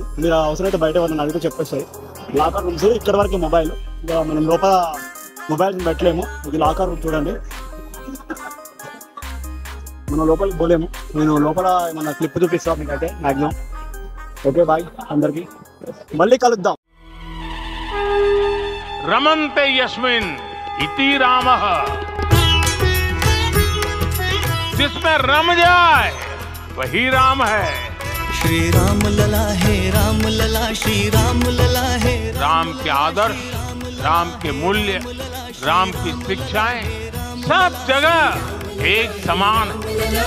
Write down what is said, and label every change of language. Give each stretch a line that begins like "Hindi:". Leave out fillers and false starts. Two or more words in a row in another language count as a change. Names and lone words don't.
Telugu: మీరు అవసరమైతే బయట వాళ్ళని అడిగితే చెప్పేస్తాయి.
English: locker rooms
Telugu: ఇక్కడ వరకు మొబైల్, ఇంకా మనం లోపల మొబైల్ పెట్టలేము. ఇది
English: locker room
Telugu: చూడండి. మనం లోపలికి పోలేము. నేను లోపల మన క్లిప్ చూపిస్తాను మీకైతే మ్యాక్సిమం.
English: okay bye
Telugu: అందరికి, మళ్ళీ కలుద్దాం.
Sanskrit: रमन्ते यस्मिन् इति रामः,
Hindi: जिसमें रम जाए वही राम है। श्री राम लला है, राम लला, श्री राम लला है। राम के आदर्श, राम के मूल्य, राम की शिक्षाएं सब जगह एक समान है।